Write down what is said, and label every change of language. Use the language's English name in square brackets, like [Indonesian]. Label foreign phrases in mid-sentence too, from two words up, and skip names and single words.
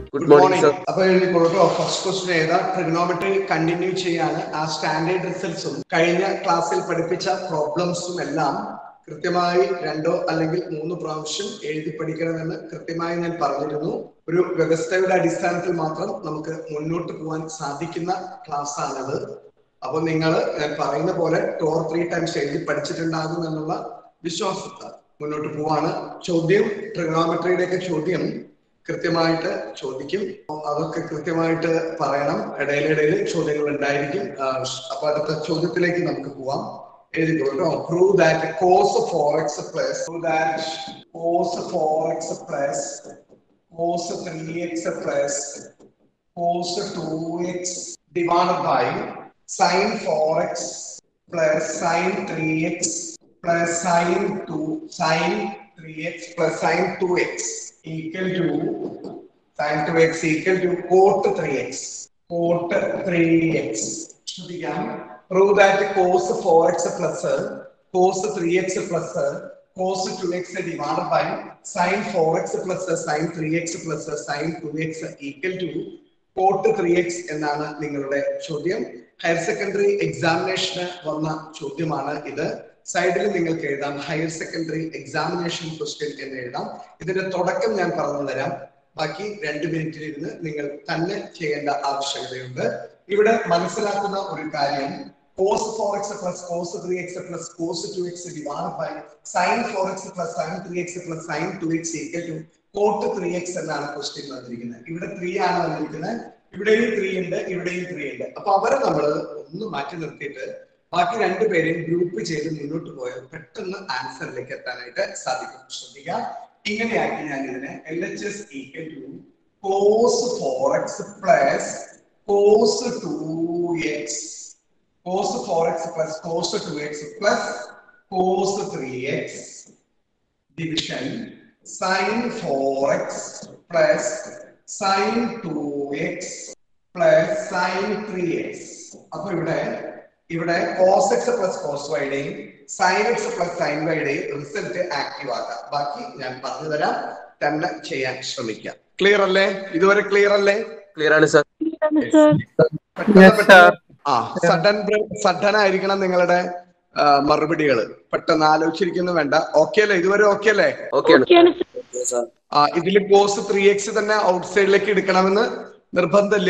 [English] morning, sir. [Malayalam] അപ്പോൾ എഴുതിക്കോളൂ. [English] first question [Malayalam] ഏതാ? [English] trigonometry continue [Malayalam] ചെയ്യാണ്. ആ സ്റ്റാൻഡേർഡ് റിസൾട്ട്സും കഴിഞ്ഞ ക്ലാസ്സിൽ പഠിപ്പിച്ച പ്രോബ്ലംസും എല്ലാം കൃത്യമായി 2 അല്ലെങ്കിൽ 3 പ്രാവശ്യം എഴുതി പഠിക്കണമെന്ന് കൃത്യമായി ഞാൻ പറഞ്ഞിരുന്നു. ഒരു വ്യവസ്ഥയുടെ അടിസ്ഥാനത്തിൽ മാത്രം നമുക്ക് മുന്നോട്ട് പോകാൻ സാധിക്കുന്ന ക്ലാസ് ആണത്. അപ്പൊ നിങ്ങൾ ഞാൻ പറയുന്ന പോലെ [English] 2 or 3 times [Malayalam] എഴുതി പഠിച്ചിട്ടുണ്ടാകും എന്നുള്ള വിശ്വാസത്താൽ മുന്നോട്ട് പോവാണ്. ചോദ്യം ട്രിഗണോമെട്രിയുടെയൊക്കെ ചോദ്യം കൃത്യമായിട്ട് ചോദിക്കും. അതൊക്കെ കൃത്യമായിട്ട് പറയണം. ഇടയിലിടയിൽ ചോദ്യങ്ങൾ ഉണ്ടായിരിക്കും. അപ്പൊ അടുത്ത ചോദ്യത്തിലേക്ക് നമുക്ക് പോവാം. എഴുതിക്കോട്ടോ. [English] Prove that cos 4x plus cos 4x plus cos 3x plus cos 2x divided by sin 4x plus sin 3x plus sin 3x plus sin 2x equal to sin 2x equal to cot 3x. ശ്രദ്ധിക്കാം. Prove that cos 4x plus cos 3x plus cos 2x divided by sin 4x plus sin 3x plus sin 2x equal to cot 3x [Malayalam] എന്നാണ് നിങ്ങളുടെ ചോദ്യം. [English] higher secondary [Malayalam] എക്സാമിനേഷന് വന്ന ചോദ്യമാണ് ഇത്. സൈഡിൽ നിങ്ങൾക്ക് എഴുതാം [English] higher secondary examination question [Malayalam] എന്ന് എഴുതാം. ഇതിന്റെ തുടക്കം ഞാൻ പറഞ്ഞു തരാം. ബാക്കി 2 മിനിറ്റിൽ ഇരുന്ന് നിങ്ങൾ തന്നെ ചെയ്യേണ്ട ആവശ്യകതയുണ്ട്. ഇവിടെ മനസ്സിലാക്കുന്ന ഒരു കാര്യം, [English] cos 4x plus cos 3x plus cos 2x divided by sin 4x plus sin 3x plus sin 2x equal to cot 3x [Malayalam] എന്നാണ് ക്വസ്റ്റ്യൻ വന്നിരിക്കുന്നത്. ഇവിടെ 3 ആണ് വന്നിരിക്കുന്നത്. ഇവിടെയും 3 ഉണ്ട്, ഇവിടെയും 3 ഉണ്ട്. അപ്പൊ അവരെ നമ്മൾ ഒന്ന് മാറ്റി നിർത്തിയിട്ട് ബാക്കി 2 പേരെയും ഗ്രൂപ്പ് ചെയ്ത് മുന്നോട്ട് പോയാൽ പെട്ടെന്ന് ആൻസറിലേക്ക് എത്താനായിട്ട് സാധിക്കും. ശ്രദ്ധിക്കാം. ഇങ്ങനെയാക്കി ഞാൻ ഇതിനെ [English] LHS equal to cos 4x plus cos 2x cos 4x plus cos 2x plus cos 3x division sin 4x plus sin 2x plus sin 3x. [Malayalam] അപ്പൊ ഇവിടെ [English] cos x plus cos y [Malayalam] യുടെയും [English] sin x plus sin y [Malayalam] യുടെയും റിസൾട്ട് ആക്റ്റീവ് ആക്കാം. ബാക്കി ഞാൻ പറഞ്ഞു തരാം, തന്നെ ചെയ്യാൻ ശ്രമിക്കാം. ക്ലിയർ അല്ലേ? ഇതുവരെ ക്ലിയർ അല്ലേ? Clear ആണ് സർ. സഡൻ ആയിരിക്കണം നിങ്ങളുടെ മറുപടികൾ. പെട്ടെന്ന് ആലോചിച്ചിരിക്കുന്നു വേണ്ട. ഓക്കെ അല്ലേ? ഇതുവരെ ഓക്കെ അല്ലേ? ഇതിൽ cos 3x തന്നെ ഔട്ട് സൈഡിലേക്ക് എടുക്കണമെന്ന് നിർബന്ധമില്ല.